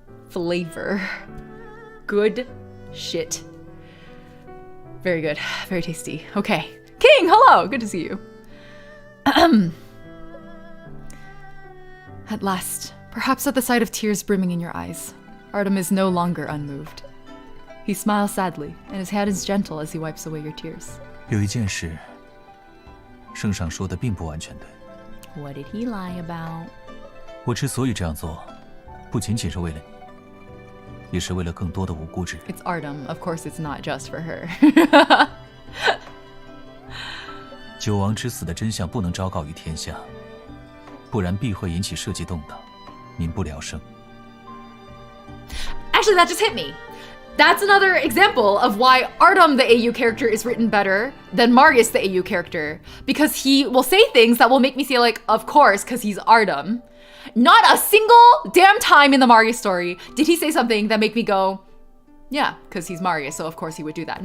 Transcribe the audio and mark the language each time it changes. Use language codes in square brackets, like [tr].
[en] Flavor. Good shit. Very good. Very tasty. Okay. King, hello. Good to see you. At last, perhaps at the sight of tears brimming in your eyes, Artem is no longer unmoved. He smiles sadly, and his hand is gentle as he wipes away your tears. [zh] 有一件事，圣上说的并不完全对。 [en] What did he lie about? [zh] 我之所以这样做，不仅仅是为了你，也是为了更多的无辜之人。 [en] It's Artem. Of course, it's not just for her. [zh] 九王之死的真相不能昭告于天下，不然必会引起社稷动荡，民不聊生。 [en] Actually, that just hit me. That's another example of why Artem, the AU character, is written better than Marius, the AU character. Because he will say things that will make me say like, of course, because he's Artem. Not a single damn time in the Marius story did he say something that make me go, yeah, because he's Marius, so of course he would do that.